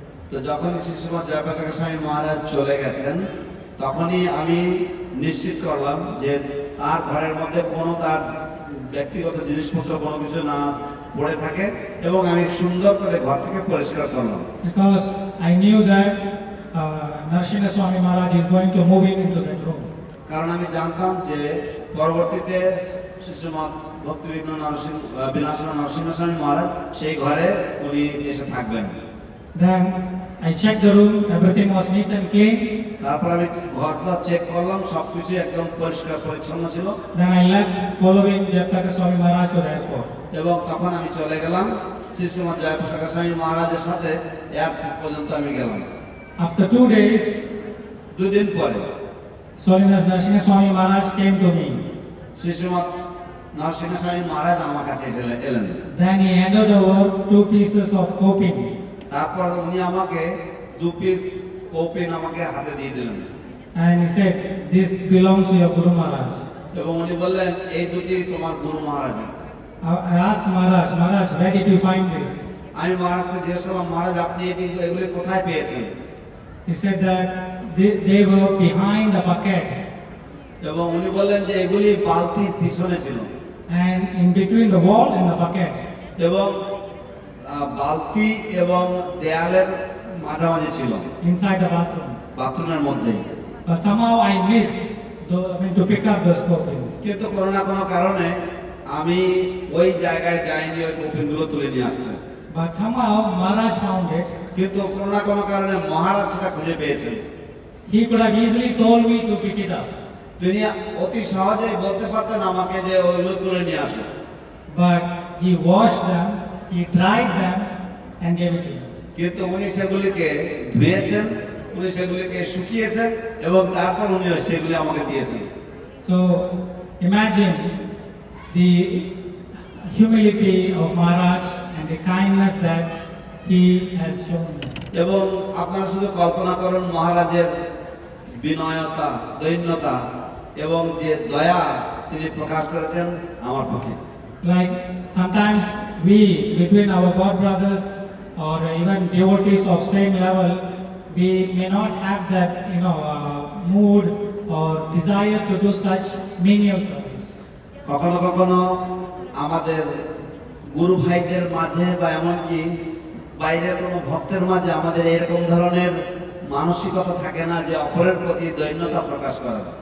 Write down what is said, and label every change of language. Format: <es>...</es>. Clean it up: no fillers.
<bn>তো যখন শ্রী শ্রীমৎ জয়পতাকা স্বামী মহারাজ চলে গেছেন, তখনই আমি নিশ্চিত করলাম যে তার ঘরের মধ্যে কোনো তার ব্যক্তিগত জিনিসপত্র কোনো কিছু না পড়ে থাকে, এবং আমি সুন্দর করে ঘর থেকে পরিষ্কার করলাম।</bn> <en>Because I knew that Narsingha Swami Maharaj is going to move into that room.</en> <bn>কারণ আমি জানতাম যে পরবর্তীতে শ্রী শ্রীমৎ ভক্তিবিঘ্ন বিনাশন নরসিংহ স্বামী মহারাজ সেই ঘরে উনি এসে থাকবেন।</bn> <en>Then I checked the room, everything was neat and clean.</en> <bn>তারপর আমি ঘরটা চেক করলাম, সবকিছু একদম পরিষ্কার পরিচ্ছন্ন ছিল।</bn> <en>Then I left following Jayapataka Swami Maharaj to the airport.</en> <bn>এবং তখন আমি চলে গেলাম শ্রী শ্রীমৎ জয়পতাকা স্বামী মহারাজের সাথে এয়ারপোর্ট পর্যন্ত আমি গেলাম।</bn> <en>After 2 days,</en> <bn>2 দিন পরে</bn> <en>His Holiness Narsingha Swami Maharaj came to me.</en> <bn>Shri Srimat Narasimha স্বামী মহারাজ আমার কাছে এলেন।</bn> <en>Then he handed over 2 pieces of coping.</en> <bn>তারপর উনি আমাকে 2 পিস কৌপিন আমাকে হাতে দিয়ে দিলেন।</bn> <en>And he said, this belongs to your Guru Maharaj.</en> <bn>এবং উনি বললেন, এই দুটি তোমার গুরু মহারাজের।</bn> <en>I asked Maharaj, where did you find this?</en> <bn>আমি মহারাজকে জিজ্ঞেস করলাম, মহারাজ আপনি এগুলি কোথায় পেয়েছেন?</bn> <en>He said that they were behind the bucket.</en> <bn>এবং উনি বললেন যে এগুলি বালতির পিছনে ছিল।</bn> <en>And in between the wall and the bucket.</en> <bn>এবং বালতি এবং দেয়ালের মাঝামাঝি ছিল।</bn> <en>Inside the bathroom.</en> <bn>বাথরুমের মধ্যে।</bn> <en>But somehow I missed to pick up those copings.</en> <bn>কিন্তু কোনো না কোনো কারণে আমি ওই জায়গায় যাইনি ওই কৌপিনগুলো তুলে নিয়ে আসতে।</bn> <en>But somehow Maharaj found it.</en> <bn>কিন্তু কোনো না কোনো কারণে মহারাজ সেটা খুঁজে পেয়েছেন।</bn> <en>He could have easily told me to pick it up.</en> <bn>তিনি অতি সহজেই বলতে পারতেন আমাকে যে ওইগুলো তুলে নিয়ে আসো,</bn> <en>But he washed them, he dried them, and gave it to me.</en> <bn>কিন্তু উনি সেগুলিকে ধুয়েছেন, উনি সেগুলিকে শুকিয়েছেন এবং তারপর উনি সেগুলি আমাকে দিয়েছেন।</bn> <en>So imagine the humility of Maharaj and the kindness that he has shown me.</en> <bn>এবং আপনারা শুধু কল্পনা করুন মহারাজের বিনয়তা, দৈন্যতা এবং যে দয়া তিনি প্রকাশ করেছেন আমার প্রতি।</bn> <en>Like sometimes we, between our God brothers or even devotees of same level, we may not have that, mood or desire to do such menial service.</en> <bn>কখনো কখনো আমাদের গুরু ভাইদের মাঝে বা এমনকি বাইরের কোনো ভক্তের মাঝে আমাদের এরকম ধরনের মানসিকতা থাকে না যে অপরের প্রতি দৈন্যতা প্রকাশ করা।</bn>